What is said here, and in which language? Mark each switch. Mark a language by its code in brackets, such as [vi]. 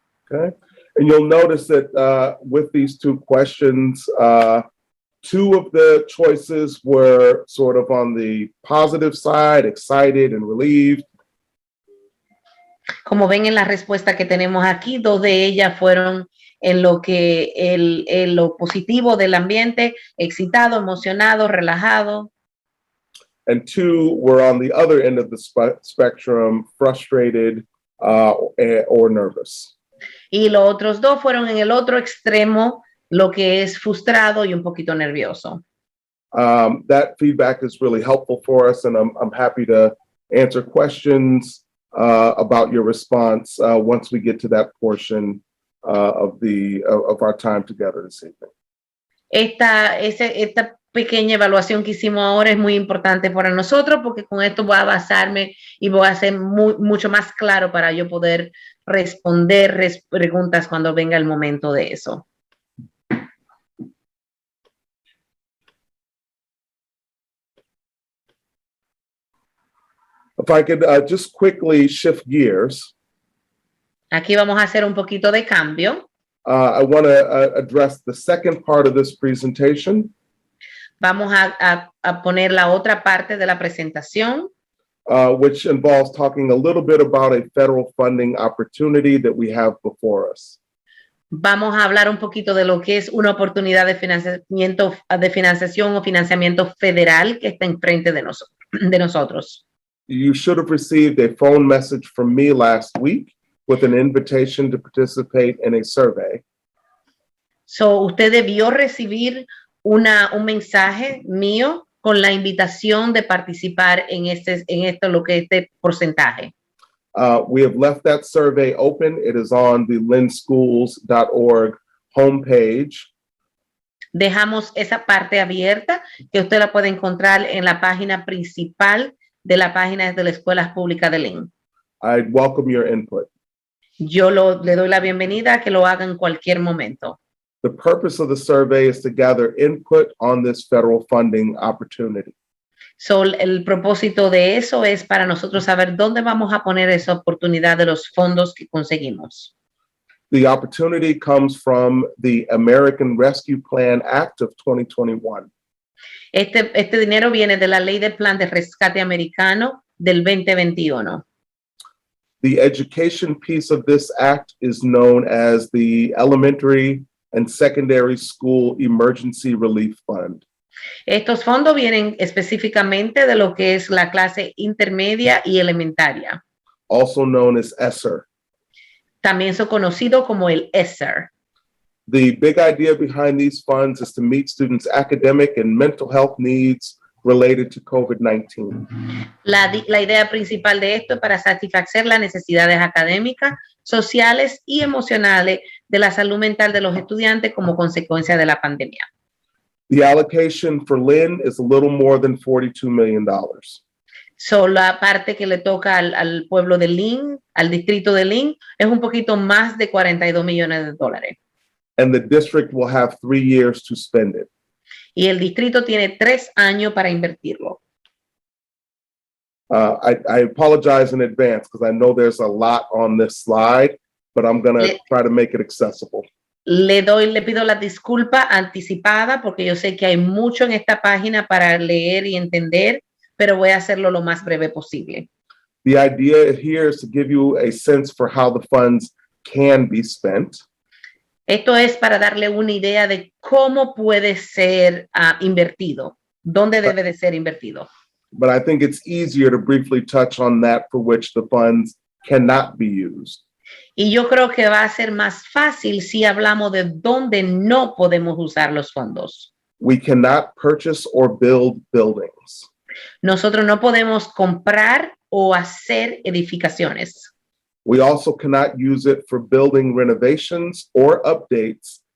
[en] Okay. And you'll notice that with these two questions, two of the choices were sort of on the positive side, excited and relieved. [es] Como ven en la respuesta que tenemos aquí, dos de ellas fueron en lo que lo positivo del ambiente, excitado, emocionado, relajado. [en] And two were on the other end of the spectrum, frustrated or nervous. [es] Y los otros dos fueron en el otro extremo, lo que es frustrado y un poquito nervioso. [en] That feedback is really helpful for us, and I'm happy to answer questions about your response once we get to that portion of our time together this evening. [es] Esta pequeña evaluación que hicimos ahora es muy importante para nosotros porque con esto voy a basarme y voy a ser mucho más claro para yo poder responder preguntas cuando venga el momento de eso. [en] If I could just quickly shift gears. [es] Aquí vamos a hacer un poquito de cambio. [en] I want to address the second part of this presentation. [es] Vamos a poner la otra parte de la presentación, [en] Which involves talking a little bit about a federal funding opportunity that we have before us. [es] vamos a hablar un poquito de lo que es una oportunidad de financiación o financiamiento federal que está enfrente de nosotros. [en] You should have received a phone message from me last week with an invitation to participate in a survey. [es] So, usted debió recibir un mensaje mío con la invitación de participar en este porcentaje. [en] We have left that survey open. It is on the lynnschools.org homepage. [es] Dejamos esa parte abierta que usted la puede encontrar en la página principal de la página de las escuelas públicas de Lynn. [en] I'd welcome your input. [es] Yo le doy la bienvenida a que lo haga en cualquier momento. [en] The purpose of the survey is to gather input on this federal funding opportunity. [es] So, el propósito de eso es para nosotros saber dónde vamos a poner esa oportunidad de los fondos que conseguimos. [en] The opportunity comes from the American Rescue Plan Act of 2021. [es] Este dinero viene de la Ley de Plan de Rescate Americano del 2021. [en] The education piece of this act is known as the Elementary and Secondary School Emergency Relief Fund. [es] Estos fondos vienen específicamente de lo que es la clase intermedia y elementaria. [en] Also known as ESSER. [es] También son conocidos como el ESSER. [en] The big idea behind these funds is to meet students' academic and mental health needs related to COVID-19. [es] La idea principal de esto es para satisfacer las necesidades académicas, sociales y emocionales de la salud mental de los estudiantes como consecuencia de la pandemia. [en] The allocation for Lynn is a little more than $42 million. [es] So, la parte que le toca al pueblo de Lynn, al distrito de Lynn, es un poquito más de $42 millones. [en] And the district will have 3 years to spend it. [es] Y el distrito tiene 3 años para invertirlo. [en] I apologize in advance because I know there's a lot on this slide, but I'm going to try to make it accessible. [es] Le pido la disculpa anticipada porque yo sé que hay mucho en esta página para leer y entender, pero voy a hacerlo lo más breve posible. [en] The idea here is to give you a sense for how the funds can be spent. [es] Esto es para darle una idea de cómo puede ser invertido, dónde debe de ser invertido. [en] But I think it's easier to briefly touch on that for which the funds cannot be used. [es] Y yo creo que va a ser más fácil si hablamos de dónde no podemos usar los fondos. [en] We cannot purchase or build buildings. [es] Nosotros no podemos comprar o hacer edificaciones. [en] We also cannot use it for building renovations or updates